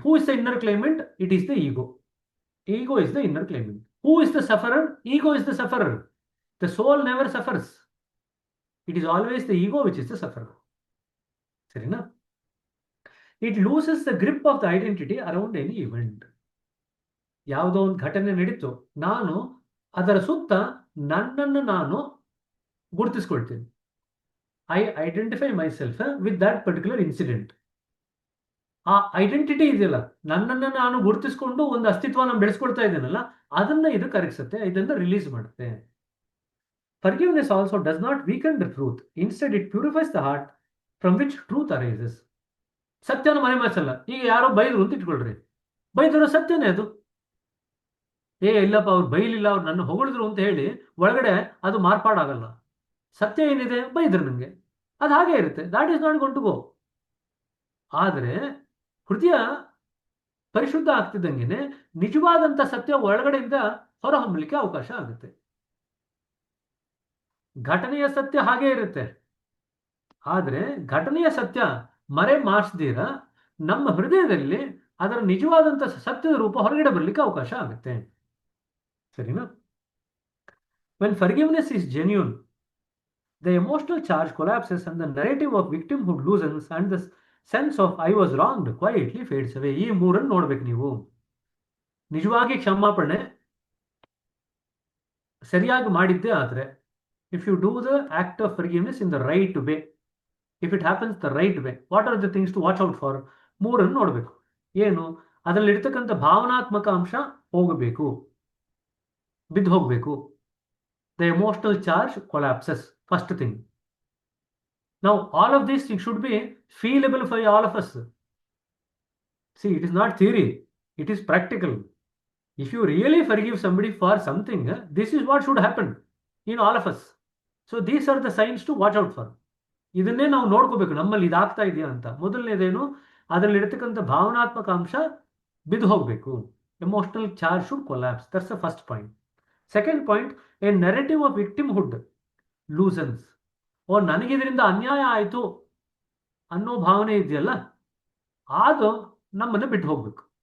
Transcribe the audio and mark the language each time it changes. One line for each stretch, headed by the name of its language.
English: Who is the inner claimant? It is the ego. Ego is the inner claimant. Who is the sufferer? Ego is the sufferer. The soul never suffers. It is always the ego which is the sufferer. Sarina? It loses the grip of the identity around any event.
Kannada: ಯಾವುದೋ ಒಂದು ಘಟನೆ ನಡೀತು, ನಾನು ಅದರ ಸುತ್ತ ನನ್ನನ್ನು ನಾನು ಗುರುತಿಸ್ಕೊಳ್ತೀನಿ.
English: I identify myself with that particular incident.
Kannada: ಆ ಐಡೆಂಟಿಟಿ ಇದೆಯಲ್ಲ, ನನ್ನನ್ನು ನಾನು ಗುರುತಿಸ್ಕೊಂಡು ಒಂದು ಅಸ್ತಿತ್ವನ ಬೆಳೆಸ್ಕೊಳ್ತಾ ಇದ್ದೇನಲ್ಲ, ಅದನ್ನ ಇದು ಕರಗಿಸುತ್ತೆ, ಇದನ್ನ ರಿಲೀಸ್ ಮಾಡುತ್ತೆ.
English: Forgiveness also does not weaken the truth. Instead, it purifies the heart from which truth arises.
Kannada: ಸತ್ಯನ ಮರೆಮಾಚಲ್ಲ. ಈಗ ಯಾರೋ ಬೈದ್ರು ಅಂತ ಇಟ್ಕೊಳ್ರಿ, ಬೈದಿರೋ ಸತ್ಯನೇ ಅದು. ಇಲ್ಲಪ್ಪ ಅವ್ರು ಬೈಲಿಲ್ಲ, ಅವ್ರು ನನ್ನ ಹೊಗಳಿದ್ರು ಅಂತ ಹೇಳಿ ಒಳಗಡೆ ಅದು ಮಾರ್ಪಾಡಾಗಲ್ಲ. ಸತ್ಯ ಏನಿದೆ, ಬೈದ್ರು ನನಗೆ, ಅದು ಹಾಗೆ ಇರುತ್ತೆ.
English: That is not gone to go.
Kannada: ಆದರೆ ಹೃದಯ ಪರಿಶುದ್ಧ ಆಗ್ತಿದ್ದಂಗೆನೆ ನಿಜವಾದಂತ ಸತ್ಯ ಒಳಗಡೆಯಿಂದ ಹೊರಹೊಮ್ಮಲಿಕ್ಕೆ ಅವಕಾಶ ಆಗುತ್ತೆ. ಘಟನೆಯ ಸತ್ಯ ಹಾಗೆ ಇರುತ್ತೆ, ಆದರೆ ಘಟನೆಯ ಸತ್ಯ ಮರೆ ಮಾರ್ಸದಿರ ನಮ್ಮ ಹೃದಯದಲ್ಲಿ ಅದರ ನಿಜವಾದಂತ ಸತ್ಯದ ರೂಪ ಹೊರಗಡೆ ಬರಲಿಕ್ಕೆ ಅವಕಾಶ ಆಗುತ್ತೆ. ಸರಿನಾ?
English: When forgiveness is genuine, the emotional charge collapses and the narrative of victimhood loosens and the sense of I was wronged quietly fades away.
Kannada: ಈ ಮೂರನ್ನು ನೋಡ್ಬೇಕು ನೀವು. ನಿಜವಾಗಿ ಕ್ಷಮಾಪಣೆ ಸರಿಯಾಗಿ ಮಾಡಿದ್ದೇ ಆದ್ರೆ,
English: if you do the act of forgiveness in the right way, if it happens the right way, what are the things to watch out for?
Kannada: ಮೂರನ್ನು ನೋಡ್ಬೇಕು. ಏನು? ಅದರಲ್ಲಿ ಇರ್ತಕ್ಕಂಥ ಭಾವನಾತ್ಮಕ ಅಂಶ ಹೋಗಬೇಕು, ಬಿದ್ದು ಹೋಗಬೇಕು.
English: The emotional charge collapses, first thing. Now, all of this should be feelable for all of us. See, it is not theory, it is practical. If you really forgive somebody for something, this is what should happen in all of us. So, these are the signs to watch out for.
Kannada: ಇದನ್ನೇ ನಾವು ನೋಡ್ಕೋಬೇಕು, ನಮ್ಮಲ್ಲಿ ಇದಾಗ್ತಾ ಇದೆಯಾ ಅಂತ. ಮೊದಲನೇದೇನು? ಅದರಲ್ಲಿ ಇರತಕ್ಕಂಥ ಭಾವನಾತ್ಮಕ ಅಂಶ ಬಿದ್ದು ಹೋಗಬೇಕು.
English: Emotional charge should collapse. That's the first point. Second point, a narrative of victimhood loosens.
Kannada: ನನಗಿದರಿಂದ ಅನ್ಯಾಯ ಆಯಿತು ಅನ್ನೋ ಭಾವನೆ ಇದೆಯಲ್ಲ, ಅದು ನಮ್ಮನ್ನು ಬಿಟ್ಟು ಹೋಗ್ಬೇಕು.